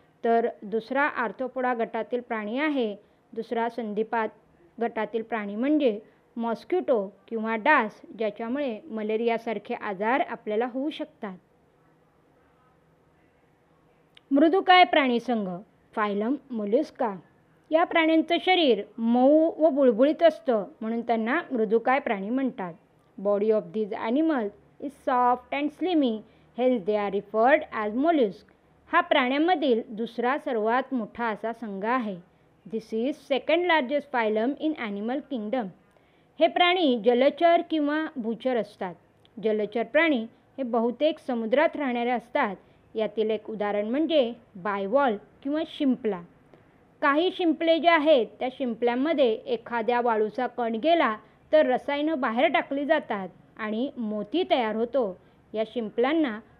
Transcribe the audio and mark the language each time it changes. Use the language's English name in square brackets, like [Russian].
[Marathi] तर दुसरा आर्थ्रोपोडा गटातील प्राणी आहे, दुसरा संधिपाद गटातील प्राणी म्हणजे मॉस्किटो किंवा डास, ज्याच्यामुळे मलेरियासारखे आजार आपल्याला होऊ शकतात. मृदुकाय प्राणीसंघ फायलम मोलस्का. या प्राण्यांचं शरीर मऊ व बुळबुळीत असतं, म्हणून त्यांना मृदुकाय प्राणी म्हणतात. [English] Body of these animals is soft and slimy, hence they are referred as mollusk. [Marathi] हा प्राण्यांमधील दुसरा सर्वात मोठा असा संघ आहे. [English] This is second largest phylum in animal kingdom. [Marathi] हे प्राणी जलचर किंवा भूचर असतात. जलचर प्राणी हे बहुतेक समुद्रात राहणारे असतात. यातील एक उदाहरण म्हणजे बायवॉल किंवा शिंपला. काही शिंपले जे आहेत त्या शिंपल्यांमध्ये एखाद्या वाळूचा कण गेला तर रसायनं बाहेर टाकली जातात आणि मोती तयार होतो. या शिंपल्यांना